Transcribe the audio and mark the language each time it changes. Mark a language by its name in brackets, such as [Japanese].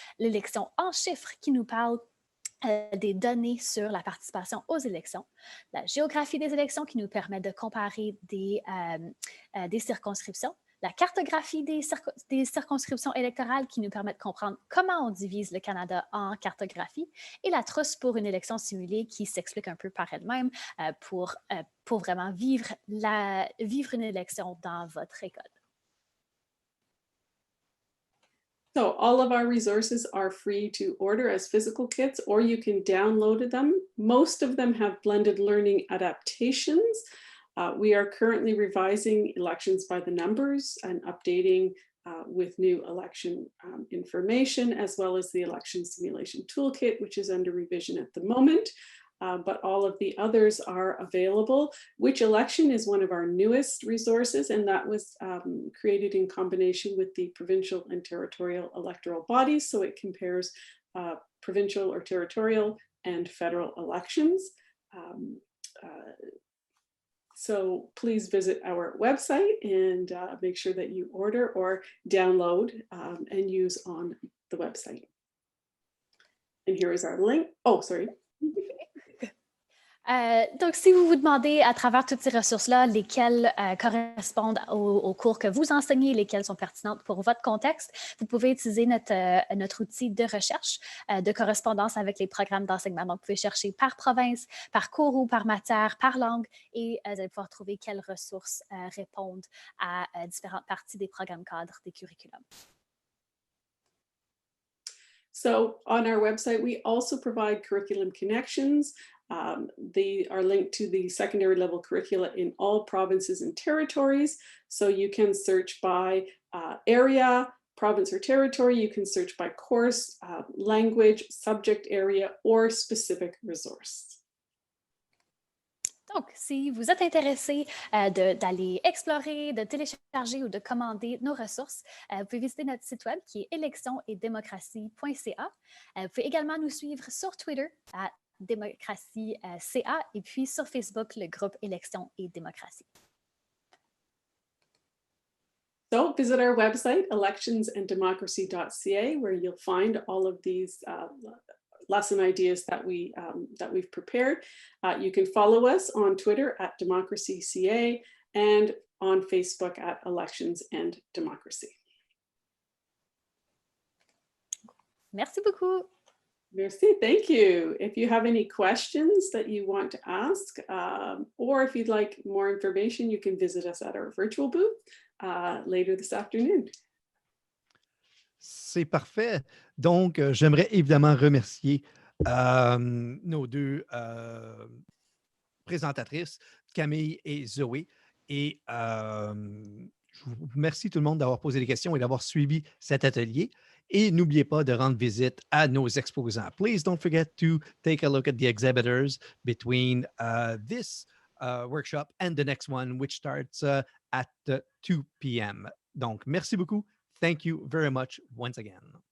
[French] L'élection en chiffres qui nous parle des données sur la participation aux élections, la géographie des élections qui nous permet de comparer des circonscriptions, la cartographie des circonscriptions électorales qui nous permet de comprendre comment on divise le Canada en cartographie et la trousse pour une élection simulée qui s'explique un peu par elle-même pour vraiment vivre une élection dans votre école. [English] So all of our resources are free to order as physical kits, or you can download them. Most of them have blended learning adaptations. We are currently revising Elections by the Numbers and updating with new election information, as well as the election simulation toolkit, which is under revision at the moment. But all of the others are available. Which Election is one of our newest resources, and that was created in combination with the provincial and territorial electoral bodies. So it compares provincial or territorial and federal elections. So please visit our website and make sure that you order or download and use on the website. And here is our link. Oh, sorry. [French] Donc, si vous vous demandez à travers toutes ces ressources-là, lesquelles correspondent au cours que vous enseignez, lesquelles sont pertinentes pour votre contexte, vous pouvez utiliser notre outil de recherche de correspondance avec les programmes d'enseignement. Donc, vous pouvez chercher par province, par cours ou par matière, par langue, et vous allez pouvoir trouver quelles ressources répondent à différentes parties des programmes cadres des curriculums. [English] So on our website, we also provide curriculum connections. They are linked to the secondary level curricula in all provinces and territories. So you can search by area, province or territory. You can search by course, language, subject area, or specific resource. [French] Donc, si vous êtes intéressé d'aller explorer, de télécharger ou de commander nos ressources, vous pouvez visiter notre site web qui est électionsetdémocratie.ca. Vous pouvez également nous suivre sur Twitter à démocratie.ca et puis sur Facebook, le groupe Élections et démocratie. [English] So visit our website, electionsanddemocracy.ca, where you'll find all of these lesson ideas that we've prepared. You can follow us on Twitter at DemocracyCA and on Facebook at Elections and Democracy. [French] Merci beaucoup. Merci, [English] thank you. If you have any questions that you want to ask, or if you'd like more information, you can visit us at our virtual booth later this afternoon. [French] C'est parfait. Donc, j'aimerais évidemment remercier nos deux présentatrices, Camille et Zoé. Et je vous remercie tout le monde d'avoir posé des questions et d'avoir suivi cet atelier. Et n'oubliez pas de rendre visite à nos exposants. [English] Please don't forget to take a look at the exhibitors between this workshop and the next one, which starts at 2 p.m. [French] Donc, merci beaucoup. [English] Thank you very much once again.